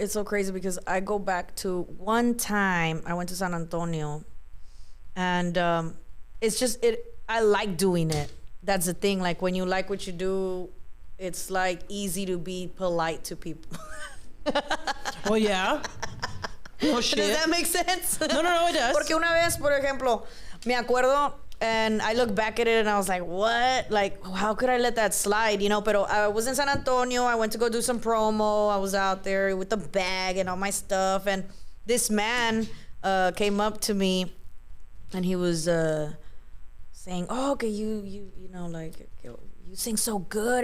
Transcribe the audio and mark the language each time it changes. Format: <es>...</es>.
<en>It's so crazy because I go back to one time I went to San Antonio, and it's just I like doing it. That's the thing. Like when you like what you do, it's like easy to be polite to people. Well, yeah. Oh, shit. Does that make sense? No, it does.</en> <es>Porque una vez, por ejemplo, me acuerdo,</es> <en>And I look back at it and I was like, what? Like, how could I let that slide? You know, but I was in San Antonio. I went to go do some promo. I was out there with the bag and all my stuff. And this man came up to me and he was saying, oh, okay, you know, like, you sing so good.</en>